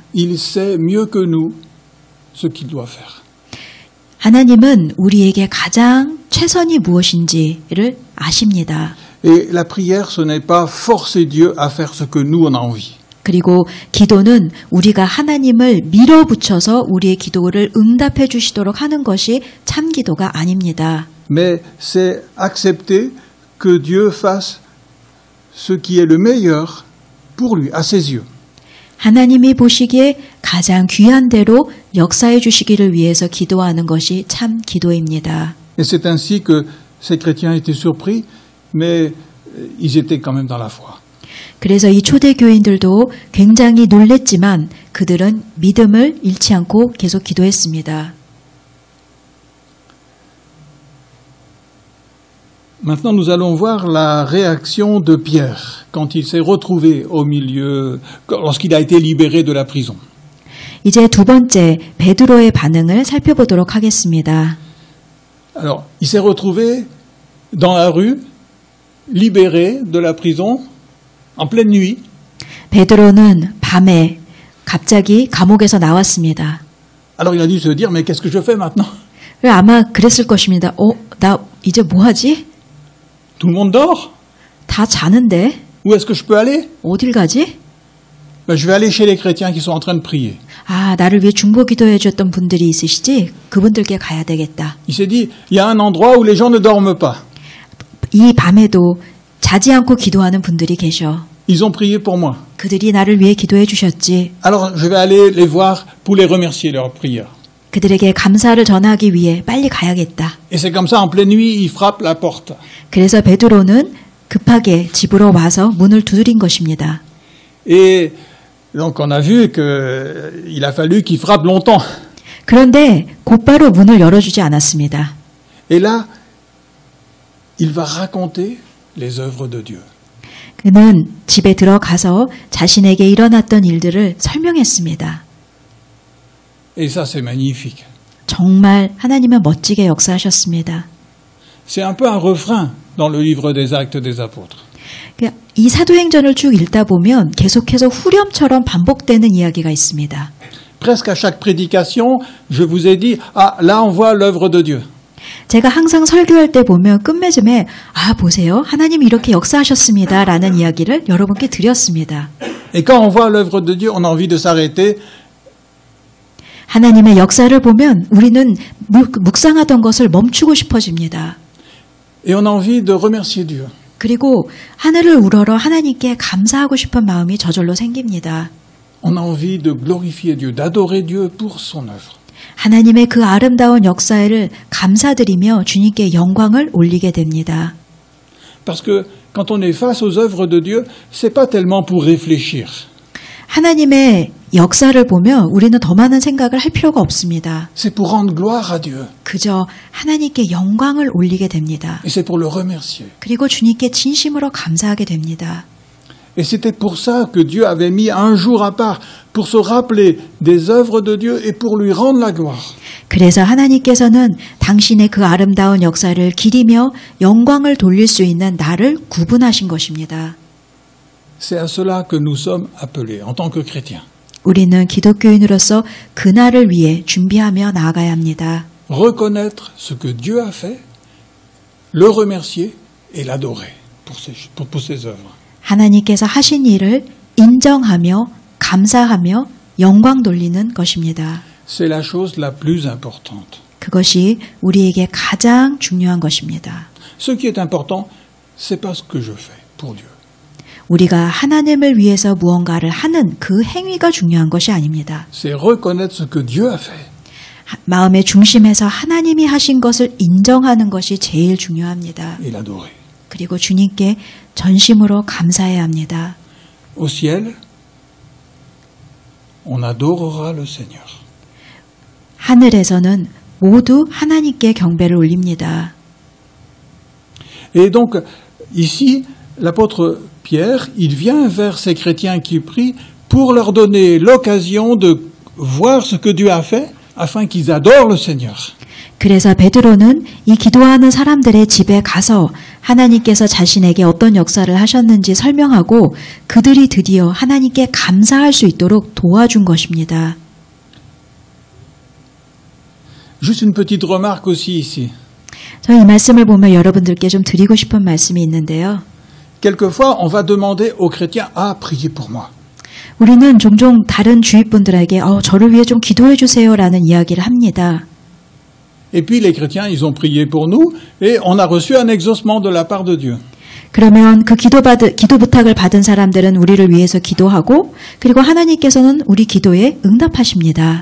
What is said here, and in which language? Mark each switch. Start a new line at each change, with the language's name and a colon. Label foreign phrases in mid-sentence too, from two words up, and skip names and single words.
French: Il sait mieux que nous ce qu'il doit faire.
Korean: 하나님은 우리에게 가장 최선이 무엇인지를 아십니다.
French: Et la prière, ce n'est pas forcer Dieu à faire ce que nous on a envie.
Korean: 그리고 기도는 우리가 하나님을 밀어붙여서 우리의 기도를 응답해 주시도록 하는 것이 참 기도가 아닙니다.
French: Mais c'est accepter que Dieu fasse ce qui est le meilleur pour lui, à ses yeux.
Korean: 하나님이 보시기에 가장 귀한 대로 역사해 주시기를 위해서 기도하는 것이 참 기도입니다.
French: Et c'est ainsi que ces chrétiens étaient surpris, mais ils étaient quand même dans la foi.
Korean: 그래서 이 초대 교인들도 굉장히 놀랬지만 그들은 믿음을 잃지 않고 계속 기도했습니다.
French: Maintenant, nous allons voir la réaction de Pierre quand il s'est retrouvé au milieu, lorsqu'il a été libéré de la prison.
Korean: 이제 두 번째 베드로의 반응을 살펴보도록 하겠습니다.
French: Alors, il s'est retrouvé dans la rue, libéré de la prison, en pleine nuit.
Korean: 베드로는 밤에 갑자기 감옥에서 나왔습니다.
French: Alors, il a dû se dire, mais qu'est-ce que je fais maintenant?
Korean: 아마 그랬을 것입니다. 나 이제 뭐 하지?
French: Tout le monde dort.
Korean: 다 자는데
French: Où est-ce que je peux aller?
Korean: 어딜 가지?
French: Ben, je vais aller chez les chrétiens qui sont en train de prier.
Korean: 아, 나를 위해 중보 기도해 줬던 분들이 있으시지? 그분들께 가야 되겠다.
French: Il s'est dit, il y a un endroit où les gens ne dorment pas.
Korean: 이 밤에도 자지 않고 기도하는 분들이 계셔.
French: Ils ont prié pour moi.
Korean: 그들이 나를 위해 기도해 주셨지.
French: Alors je vais aller les voir pour les remercier de leur prière.
Korean: 그들에게 감사를 전하기 위해 빨리 가야겠다.
French: Et c'est comme ça, en pleine nuit, il frappe la porte.
Korean: 그래서 베드로는 급하게 집으로 와서 문을 두드린 것입니다.
French: Et donc on a vu qu'il a fallu qu'il frappe longtemps.
Korean: 그런데 곧바로 문을 열어주지 않았습니다.
French: Et là, il va raconter les œuvres de Dieu.
Korean: 그는 집에 들어가서 자신에게 일어났던 일들을 설명했습니다.
French: Et ça, c'est magnifique.
Korean: 정말 하나님은 멋지게 역사하셨습니다.
French: C'est un peu un refrain dans le livre des Actes des Apôtres.
Korean: 이 사도행전을 쭉 읽다 보면 계속해서 후렴처럼 반복되는 이야기가 있습니다.
French: Presque à chaque prédication, je vous ai dit, ah, là on voit l'œuvre de Dieu.
Korean: 제가 항상 설교할 때 보면 끝맺음에 보세요. 하나님이 이렇게 역사하셨습니다. 라는 이야기를 여러분께 드렸습니다.
French: Et quand on voit l'œuvre de Dieu, on a envie de s'arrêter.
Korean: 하나님의 역사를 보면 우리는 묵상하던 것을 멈추고 싶어집니다.
French: Et on a envie de remercier Dieu.
Korean: 그리고 하늘을 우러러 하나님께 감사하고 싶은 마음이 저절로 생깁니다.
French: On a envie de glorifier Dieu, d'adorer Dieu pour son œuvre.
Korean: 하나님의 그 아름다운 역사를 감사드리며 주님께 영광을 올리게 됩니다.
French: Parce que quand on est face aux œuvres de Dieu, c'est pas tellement pour réfléchir.
Korean: 하나님의 역사를 보면 우리는 더 많은 생각을 할 필요가 없습니다.
French: C'est pour rendre gloire à Dieu.
Korean: 그저 하나님께 영광을 올리게 됩니다.
French: Et c'est pour le remercier.
Korean: 그리고 주님께 진심으로 감사하게 됩니다.
French: Et c'était pour ça que Dieu avait mis un jour à part, pour se rappeler des œuvres de Dieu et pour lui rendre la gloire.
Korean: 그래서 하나님께서는 당신의 그 아름다운 역사를 기리며 영광을 돌릴 수 있는 날을 구분하신 것입니다.
French: C'est à cela que nous sommes appelés en tant que chrétiens.
Korean: 우리는 기독교인으로서 그날을 위해 준비하며 나아가야 합니다.
French: Reconnaître ce que Dieu a fait, le remercier et l'adorer pour ses œuvres.
Korean: 하나님께서 하신 일을 인정하며 감사하며 영광 돌리는 것입니다.
French: C'est la chose la plus importante.
Korean: 그것이 우리에게 가장 중요한 것입니다.
French: Ce qui est important, c'est pas ce que je fais pour Dieu.
Korean: 우리가 하나님을 위해서 무언가를 하는 그 행위가 중요한 것이 아닙니다.
French: C'est reconnaître ce que Dieu a fait.
Korean: 마음의 중심에서 하나님이 하신 것을 인정하는 것이 제일 중요합니다.
French: Et l'adorer.
Korean: 그리고 주님께 전심으로 감사해야 합니다.
French: Au ciel, on adorera le Seigneur.
Korean: 하늘에서는 모두 하나님께 경배를 올립니다.
French: Et donc, ici, l'apôtre Pierre, il vient vers ces chrétiens qui prient pour leur donner l'occasion de voir ce que Dieu a fait afin qu'ils adorent le Seigneur.
Korean: 그래서 베드로는 이 기도하는 사람들의 집에 가서 하나님께서 자신에게 어떤 역사를 하셨는지 설명하고 그들이 드디어 하나님께 감사할 수 있도록 도와준 것입니다.
French: Juste une petite remarque aussi ici.
Korean: 저 이 말씀을 보면 여러분들께 좀 드리고 싶은 말씀이 있는데요.
French: Quelquefois, on va demander aux chrétiens, ah, priez pour moi.
Korean: 우리는 종종 다른 주위분들에게 저를 위해 좀 기도해 주세요라는 이야기를 합니다.
French: Et puis les chrétiens, ils ont prié pour nous et on a reçu un exaucement de la part de Dieu.
Korean: 그러면 그 기도 부탁을 받은 사람들은 우리를 위해서 기도하고 그리고 하나님께서는 우리 기도에 응답하십니다.